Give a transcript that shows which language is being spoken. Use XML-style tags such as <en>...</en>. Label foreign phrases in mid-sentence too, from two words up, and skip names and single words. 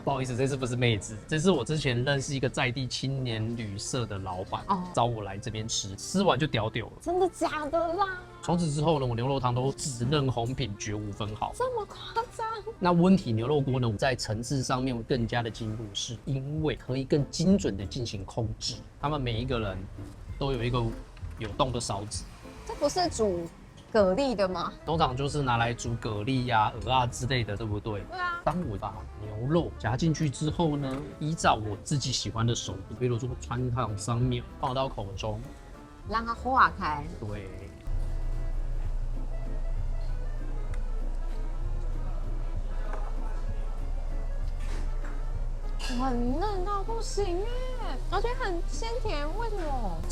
<zh>不好意思，這次不是妹子，這是我之前認識一個在地青年旅社的老闆，找我來這邊吃，吃完就屌了。真的假的啦？從此之後呢，我牛肉湯都只認紅品，絕無分毫。這麼誇張？那溫體牛肉鍋呢，在層次上面會更加的進步，是因為可以更精準的進行控制。他們每一個人都有一個有洞的勺子。這不是煮蛤蜊的嗎？通常就是拿來煮蛤蜊呀、鵝啊之類的，對不對？對啊。當我把牛肉夾進去之後呢，依照我自己喜歡的手度，比如說汆燙上面，放到口中，讓它化開。對。很嫩到不行耶，而且很鮮甜，為什麼？</zh>